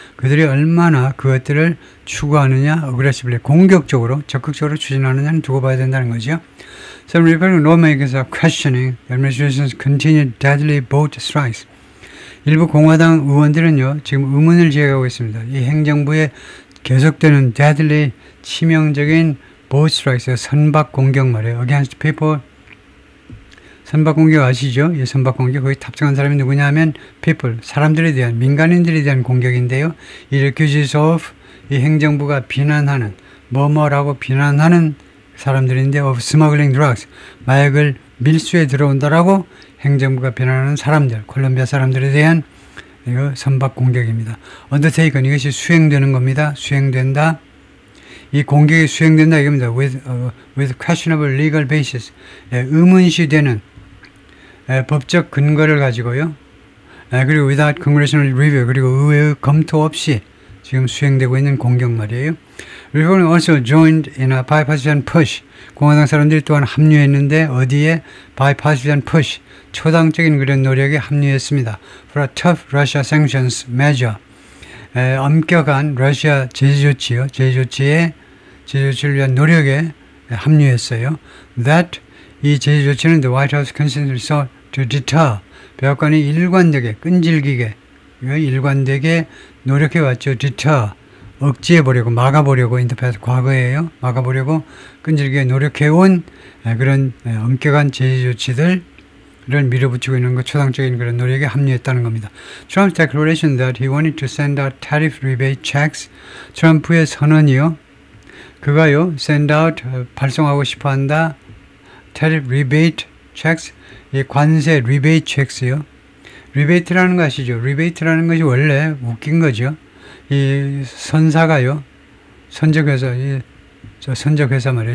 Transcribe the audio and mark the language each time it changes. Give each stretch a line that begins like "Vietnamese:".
Korean: 그들이 얼마나 그것들을 추구하느냐, aggressively 공격적으로 적극적으로 추진하느냐는 두고 봐야 된다는 거죠.
English: Some Republican lawmakers are questioning the administration's continued deadly boat strikes.
Korean: 일부 공화당 의원들은요 지금 의문을 제기하고 있습니다. 이 행정부의 계속되는 deadly 치명적인 boat strikes, 선박 공격 말이에요.
English: Against people.
Korean: 선박 공격 아시죠? 이 선박 공격 거기 탑승한 사람이 누구냐 하면 people, 사람들에 대한 민간인들에 대한 공격인데요.
English: It accuses of
Korean: 이 행정부가 비난하는 뭐뭐라고 비난하는 사람들인데
English: of smuggling drugs,
Korean: 마약을 밀수에 들어온다라고 행정부가 비난하는 사람들, 콜롬비아 사람들에 대한 이거 선박 공격입니다. undertaken 이것이 수행되는 겁니다. 수행된다. 이 공격이 수행된다 이겁니다.
English: with questionable legal basis,
Korean: 의문시되는 법적 근거를 가지고요. 그리고
English: without congressional review,
Korean: 그리고 의회의 검토 없이 지금 수행되고 있는 공격 말이에요.
English: Republicans also joined in a bipartisan push.
Korean: 공화당 사람들이 또한 합류했는데 어디에?
English: bipartisan push.
Korean: 초당적인 그런 노력에 합류했습니다.
English: For a tough Russia sanctions measure.
Korean: 엄격한 러시아 제재 조치요. 제재 조치를 위한 노력에 합류했어요.
English: That
Korean: 이 제재 조치는
English: the White House consistently sought to deter.
Korean: 백악관이 일관되게 끈질기게 일관되게 노력해왔죠.
English: deter.
Korean: 억제해보려고 막아보려고 인터패스 과거에요. 막아보려고 끈질기게 노력해온 그런 엄격한 제재 조치들을 밀어붙이고 있는 것 초당적인 그런 노력에 합류했다는 겁니다.
English: Trump's declaration that he wanted to send out tariff rebate checks.
Korean: 트럼프의 선언이요. 그가요.
English: send out
Korean: 발송하고 싶어한다.
English: tariff rebate checks.
Korean: 이 관세 rebate checks요. rebate라는 거 아시죠? rebate라는 것이 원래 웃긴 거죠. 이 선사가요, 선적회사, 선적회사 말이에요.